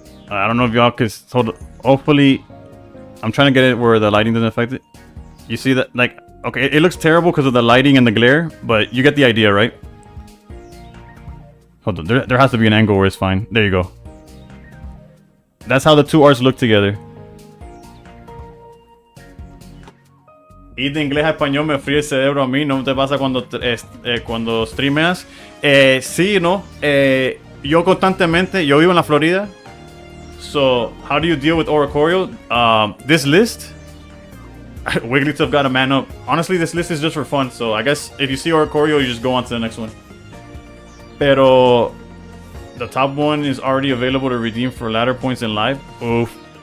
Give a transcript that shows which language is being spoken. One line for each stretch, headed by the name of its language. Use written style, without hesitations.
English: I don't know if y'all could hold. Hopefully, I'm trying to get it where the lighting doesn't affect it. You see that? Like, okay, it looks terrible because of the lighting and the glare, but you get the idea, right? Hold on, there has to be an angle where it's fine. There you go. That's how the two arts look together.
Spanish: Ir de inglés a español me fríe el cerebro a mí. ¿No te pasa cuando streameas? Sí, ¿no? Yo constantemente, yo vivo en la Florida.
English: So, how do you deal with Oracorio? This list, Wigglytuff got a man up. Honestly, this list is just for fun. So, I guess if you see Oracorio, you just go on to the next one.
Spanish: Pero,
English: the top one is already available to redeem for ladder points in live. Oof.